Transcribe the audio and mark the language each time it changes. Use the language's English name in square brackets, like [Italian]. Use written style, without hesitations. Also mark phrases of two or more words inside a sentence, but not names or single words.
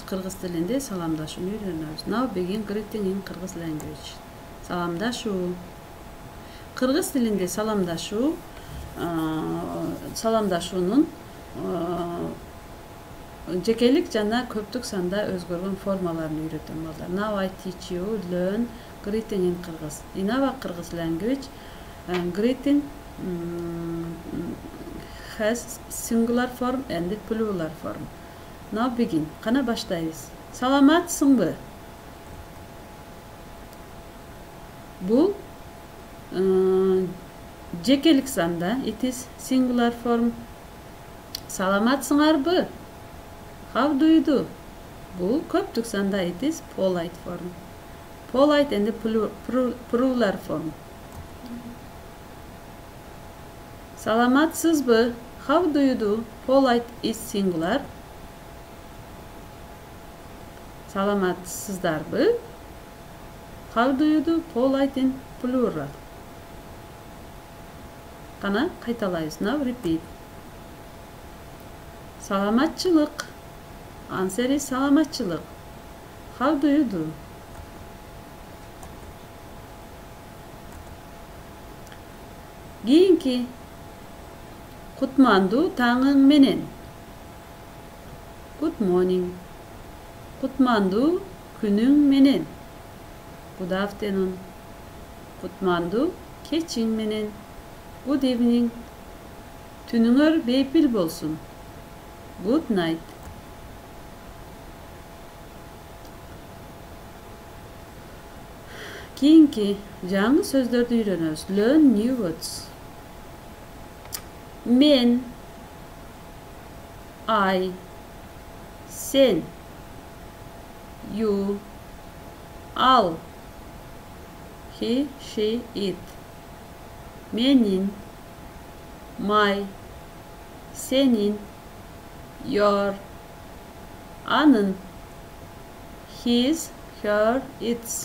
[Kyrgyz] Кыргыз тилинде саламдашууну үйрөнөбүз. [English] Now begin greeting in Kyrgyz language. [Kyrgyz] Саламдашуу. Кыргыз тилинде саламдашуунун жекелик жана көптүк санда өзгөргөн формаларын үйрөтөм балдар. [English] Now I teach you learn greeting in Kyrgyz. In our Kyrgyz language, greeting has singular form and plural form. Now begin. [Kyrgyz] Кана баштайбыз. Саламатсыңбы? Бул жекелик санда. [English] It is singular form. Саламатсыңарбы? How do you do? [Kyrgyz] Бул көптүк санда. [English] It is polite form. Polite and plural form. [Kyrgyz] Саламатсызбы? [English] How do you do? Polite is singular. Саламатсыздарбы? How do you do? Polite in plural. [Kyrgyz] Кана кайталайбыз. [English] Now repeat. [Kyrgyz] Саламатчылык. [English] Answer is [Kyrgyz] саламатчылык. [English] How do you do? [Kyrgyz] Кийинки Кутманду таңың менен. [English] Good morning. [Kyrgyz] Кутманду күнүң менен. [English] Good afternoon. [Kyrgyz] Кутманду кечиң менен. [English] Good evening. [Kyrgyz] Түнүңөр бейпил болсун. [English] Good night. [Kyrgyz] Кийинки жаңы сөздөрдү үйрөнөбүз. [English] Learn new words. Men, I, sen, you, al, he, she, it. Menin, my, senin, your, anın, his, her, its.